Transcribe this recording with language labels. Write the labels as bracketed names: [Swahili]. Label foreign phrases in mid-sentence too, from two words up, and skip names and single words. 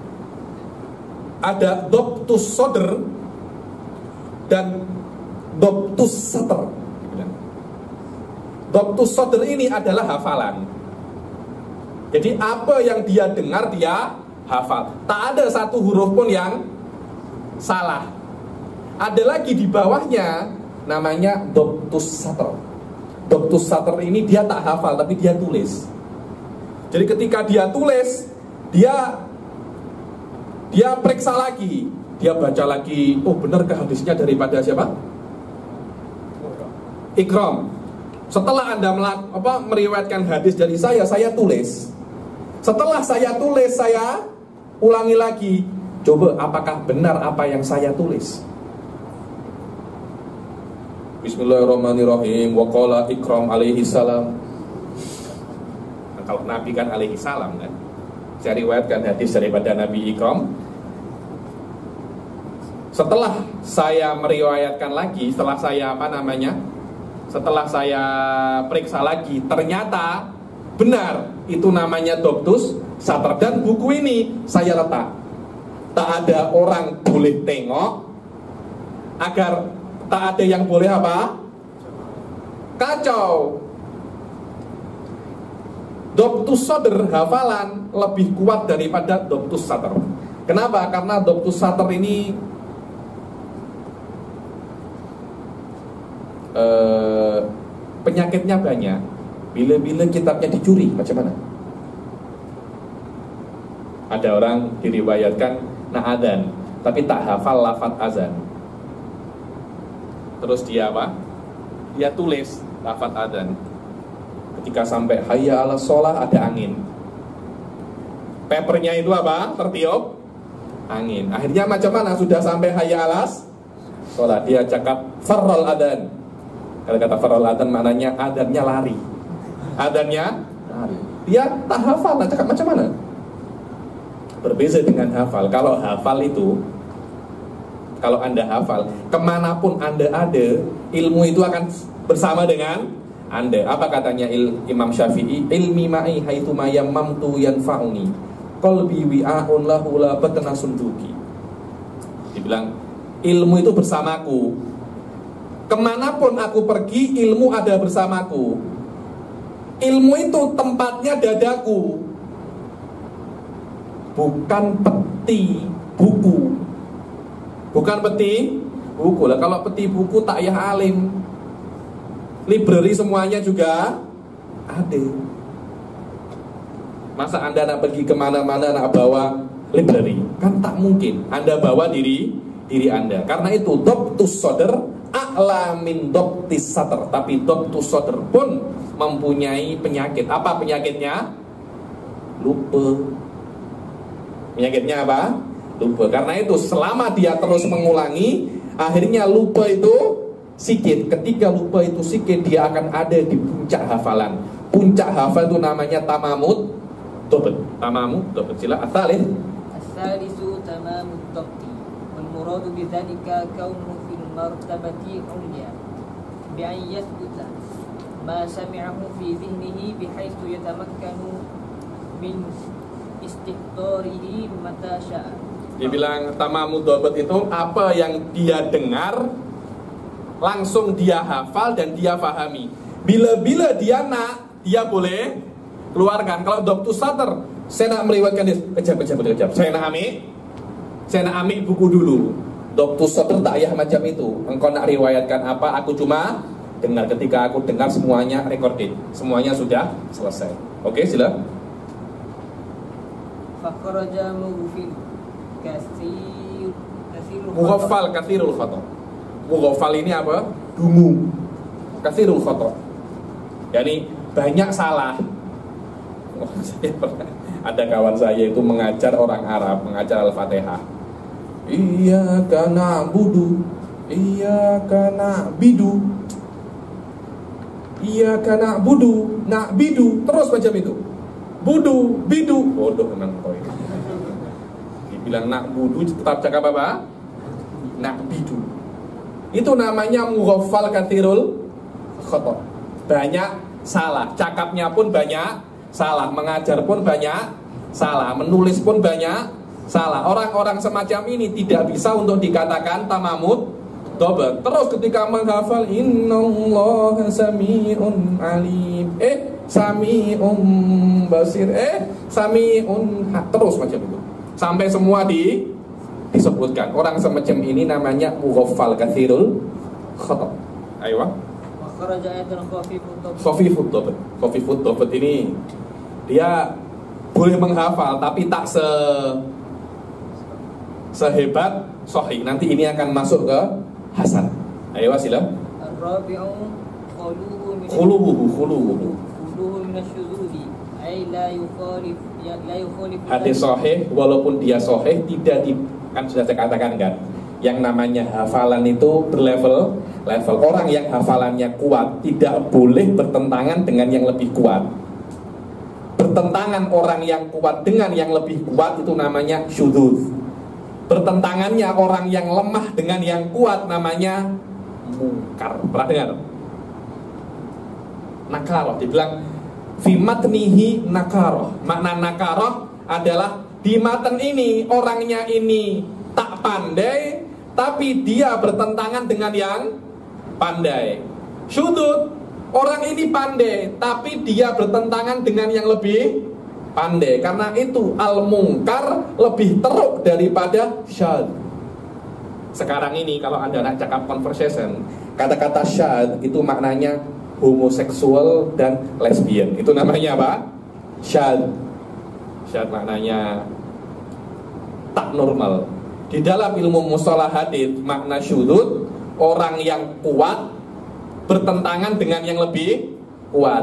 [Malay] Ada [Arabic] ضبط الصدر [Malay] dan [Arabic] ضبط السطر. ضبط الصدر [Malay] ini adalah hafalan. Jadi apa yang dia dengar dia hafal. Tak ada satu huruf pun yang salah. Ada lagi di bawahnya namanya [Arabic] ضبط السطر. ضبط السطر [Malay] ini dia tak hafal tapi dia tulis. Jadi ketika dia tulis, dia periksa lagi, dia baca lagi. Oh, benarkah hadisnya daripada siapa? Ikram. Setelah Anda meriwayatkan hadis dari saya tulis. Setelah saya tulis, saya ulangi lagi. Coba apakah benar apa yang saya tulis? [Arabic] بسم الله الرحمن الرحيم. وقال Ikram عليه السلام. [Malay] Nah, kalau Nabi kan [Arabic] عليه السلام [Malay] kan. Saya riwayatkan hadis daripada Nabi Ikram. Setelah saya meriwayatkan lagi, setelah saya periksa lagi, ternyata benar, itu namanya [Arabic] ضبط السطر. [Malay] Dan buku ini saya letak. Tak ada orang boleh tengok, agar tak ada yang boleh apa? Kacau. [Arabic] ضبط الصدر [Malay] hafalan lebih kuat daripada [Arabic] ضبط السطر. [Malay] Kenapa? Karena [Arabic] ضبط السطر [Malay] ini penyakitnya banyak. Bila-bila kitabnya dicuri, macam mana? Ada orang diriwayatkan adzan, tapi tak hafal lafaz azan. Terus dia apa? Dia tulis lafaz adzan. Ketika sampai [Arabic] حي على الصلاة [Malay] ada angin. Papernya itu apa? Tertiup angin. Akhirnya macam mana? Sudah sampai [Arabic] حي على الصلاة, [Malay] dia cakap [Arabic] فر الأذان. [Malay] Kalau kata [Arabic] فر الأذان [Malay] maknanya adzannya lari. Adzannya lari. Dia tak hafal, nak cakap macam mana? Berbeza dengan hafal. Kalau hafal itu, kalau Anda hafal, kemanapun Anda ada, ilmu itu akan bersama dengan Anda. Apa katanya Imam Syafi'i? [Arabic] علمي معي حيث ما يممت ينفعني. قلبي وعاء له لا بطن صندوق. [Malay] Dibilang ilmu itu bersamaku. Kemanapun aku pergi, ilmu ada bersamaku. Ilmu itu tempatnya dadaku, bukan peti buku. Bukan peti buku lah. Kalau peti buku tak ya alim. Library semuanya juga ada. Masa Anda nak pergi kemana-mana nak bawa library? Kan tak mungkin. Anda bawa diri Anda. Karena itu [Arabic] ضبط الصدر أعلى من ضبط السطر. [Malay] Tapi [Arabic] ضبط الصدر [Malay] pun mempunyai penyakit. Apa penyakitnya? Lupa. Penyakitnya apa? Lupa. Karena itu selama dia terus mengulangi, akhirnya lupa itu sikit. Ketika lupa itu sikit, dia akan ada di puncak hafalan. Puncak hafal itu namanya [Arabic] تمام الضبط. تمام الضبط. Sila الثالث. الثالث تمام الضبط. والمراد بذلك كونه في المرتبة العليا بأن يثبت ما سمعه في ذهنه بحيث يتمكن من استحضاره متى شاء. [Malay] Dibilang [Arabic] تمام الضبط [Malay] itu apa yang dia dengar langsung dia hafal dan dia pahami. Bila-bila dia nak, dia boleh keluarkan. Kalau [Arabic] ضبط الصدر, [Malay] saya nak meriwayatkan dia, kejap. Saya nak ambil buku dulu. [Arabic] ضبط الصدر [Malay] tak payah macam itu. Engkau nak riwayatkan apa, aku cuma dengar. Ketika aku dengar semuanya recorded, semuanya sudah selesai. Oke, sila. [Arabic] فخرج مغفل مغفل كثير الخطأ. [Malay] Mughaffal ini apa? Dungu. [Arabic] كثير الخطأ. [Malay] Yani banyak salah. Ada kawan saya itu mengajar orang Arab, mengajar Al-Fatihah. [Arabic] إياك نعبد، إياك نعبِد. إياك نعبد، نعبِد, [Malay] terus macam itu. Budu, bidu, bodoh teman kau ini. Dibilang na'budu tetap cakap apa? Na'bidu. Itu namanya [Arabic] مغفل كثير الخطأ. [Malay] Banyak salah, cakapnya pun banyak salah, mengajar pun banyak salah, menulis pun banyak salah. Orang-orang semacam ini tidak bisa untuk dikatakan [Arabic] تمام الضبط. [Malay] Terus ketika menghafal [Arabic] إن الله سميع عليم، سميع بصير، سميع [Malay] terus macam itu. Sampai semua disebutkan. Orang semacam ini namanya [Arabic] مغفل كثير الخطأ. [Malay] Ayo. [Arabic] خفيف الضبط. خفيف الضبط [Malay] ini dia boleh menghafal tapi tak sehebat sahih. Nanti ini akan masuk ke hasan. Ayo sila. [Arabic] Ar-rabi'u khuluhu من الشذوذ أي لا يخالف [Malay] hadis sahih walaupun dia sahih tidak kan sudah saya katakan kan, yang namanya hafalan itu berlevel. Orang yang hafalannya kuat tidak boleh bertentangan dengan yang lebih kuat. Bertentangan orang yang kuat dengan yang lebih kuat itu namanya syudzuz. Bertentangannya orang yang lemah dengan yang kuat namanya mungkar. Pernah dengar? Nakaroh, dibilang [Arabic] في متنه نكارة. [Malay] Makna nakaroh adalah di matan ini orangnya ini tak pandai, tapi dia bertentangan dengan yang pandai. Syudzuz, orang ini pandai, tapi dia bertentangan dengan yang lebih pandai. Karena itu al-mungkar lebih teruk daripada syadz. Sekarang ini kalau Anda nak cakap conversation, kata-kata syadz itu maknanya homoseksual dan lesbian. Itu namanya apa? Syadz. Syadz maknanya tak normal. Di dalam ilmu mustalah hadits makna syudzuz orang yang kuat bertentangan dengan yang lebih kuat.